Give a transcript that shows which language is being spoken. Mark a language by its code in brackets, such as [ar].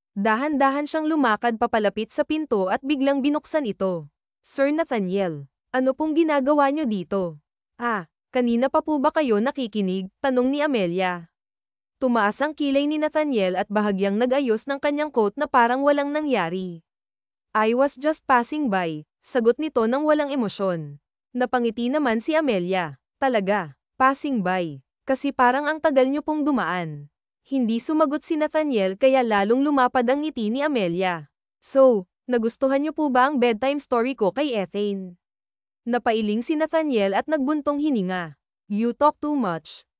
[tl] Dahan-dahan siyang lumakad papalapit sa pinto at biglang binuksan ito. Sir Nathaniel, ano pong ginagawa niyo dito? Kanina pa po ba kayo nakikinig? Tanong ni Amelia. Tumaas ang kilay ni Nathaniel at bahagyang nag-ayos ng kanyang coat na parang walang nangyari. [en] I was just passing by, [tl] sagot nito ng walang emosyon. Napangiti naman si Amelia. Talaga, [en] passing by. [tl] Kasi parang ang tagal niyo pong dumaan. Hindi sumagot si Nathaniel kaya lalong lumapad ang ngiti ni Amelia. So, nagustuhan niyo po ba ang bedtime story ko kay Ethan? Napailing si Nathaniel at nagbuntong hininga. [en] You talk too much.